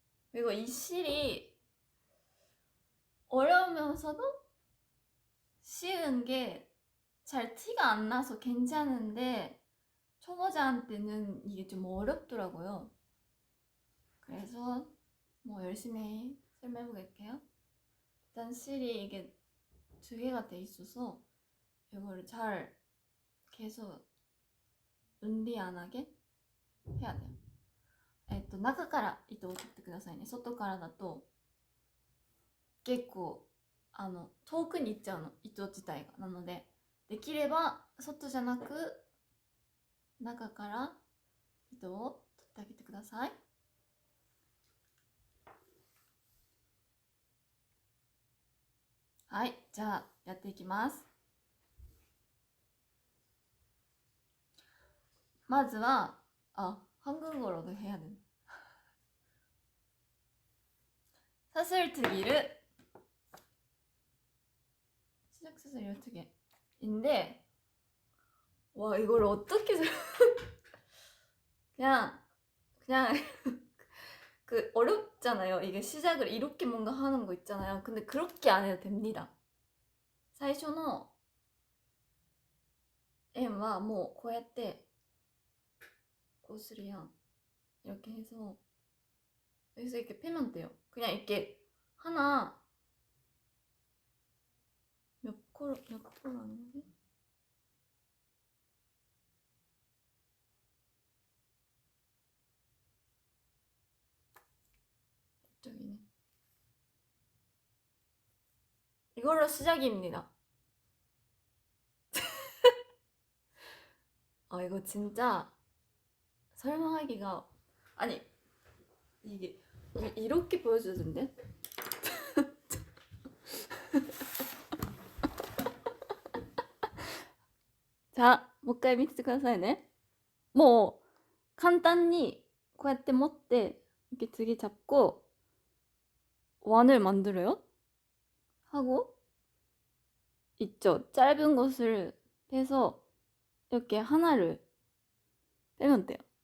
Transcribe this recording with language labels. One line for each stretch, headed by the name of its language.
Korean: 그리고 이 실이 어려우면서도 쉬운 게 잘 티가 안 나서 괜찮은데 초보자한테는 이게 좀 어렵더라고요. 그래서 뭐 열심히 설명해 볼게요. 일단 실이 이게 두 개가 돼 있어서 이거를 잘 계속 분리 안 하게 해야 돼요.
Japanese: 中から糸を取ってくださいね。外からだと結構遠くに行っちゃうの、糸自体が。なのでできれば外じゃなく中から糸を取ってあげてください。はい、じゃあやっていきます。まずは
Korean: 한국어로도 해야 돼. 사슬뜨기를 시작 사슬 12개인데 와 이걸 어떻게 그냥 그 어렵잖아요. 이게 시작을 이렇게 뭔가 하는 거 있잖아요. 근데 그렇게 안 해도 됩니다.
Japanese: 最初の円はもうこうやってこうするやん.
Korean: 이렇게 해서 여기서 이렇게 펴면 돼요. 그냥 이렇게 하나 몇 컬러 하는 거지? 저기네. 이걸로 시작입니다. 이거 진짜 설명하기가 아니 이게 이렇게 보여주던데?
Japanese: 자, もう一回見ててくださいね。もう簡単にこうやって持って
Korean: 이렇게 등에 잡고 원을 만들어요. 하고 있죠. 짧은 것을 빼서 이렇게 하나를 빼면 돼요.